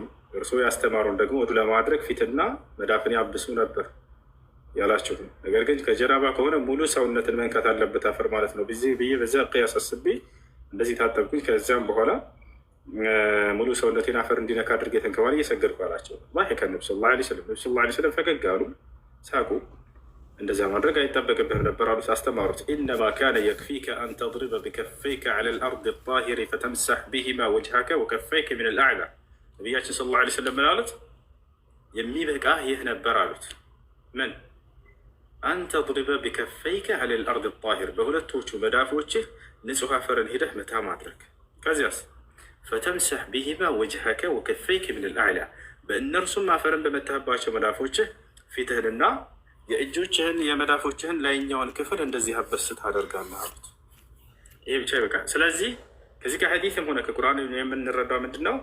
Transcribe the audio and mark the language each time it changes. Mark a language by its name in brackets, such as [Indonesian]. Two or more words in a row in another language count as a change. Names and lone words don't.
[Amharic] እርሶ ያስተማሩን ደግሞ ውዱ ለማድረግ ፊትና መዳፍን ያብሱ ነበር ያላችሁ፣ ነገር ግን ከጀናባ ከሆነ ሙሉ ሰውነትን መንካት አለበት አፈር ማለት ነው ብዬ በዚያ ቅያስ አስቤ እንደዚህ ታጠብኩኝ። ከዚያም በኋላ ሙሉ ሰውነቴን አፈር እንዲነካ አድርጌ ተንከባል እየሰገድኩ አላቸው። [Arabic] ضحك النبي صلى الله عليه وسلم [Amharic] ፈገግ አሉ፣ ሳቁ። እንደዚያ ማድረግ አይጠበቅብህም ነበር አሉት፣ አስተማሩት። [Arabic] إنما كان يكفيك أن تضرب بكفيك على الأرض الطاهرة فتمسح بهما وجهك وكفيك من الأعلى። [Amharic] ነቢያችን [Arabic] صلى الله عليه وسلم [Amharic] ምን አሉት? የሚበቃህ ይህ ነበር አሉት። ምን? [Arabic] أن تضرب بكفيك على الأرض الطاهرة [Amharic] በሁለቶቹ መዳፎችህ ንጹህ አፈርን ሄደህ መታ ማድረግ። ከዚያስ [Arabic] فتمسح بهما وجهك وكفيك من الأعلى [Amharic] በእነርሱም አፈርን በመታህባቸው መዳፎችህ ፊትህንና የእጆችህን የመዳፎችህን ላይኛውን ክፍል እንደዚህ አበስ ታደርጋለህ አሉት። ይሄ ብቻ ይበቃል። ስለዚህ ከዚህ ከሐዲስም ሆነ ከቁርአን የምንረዳው ምንድን ነው?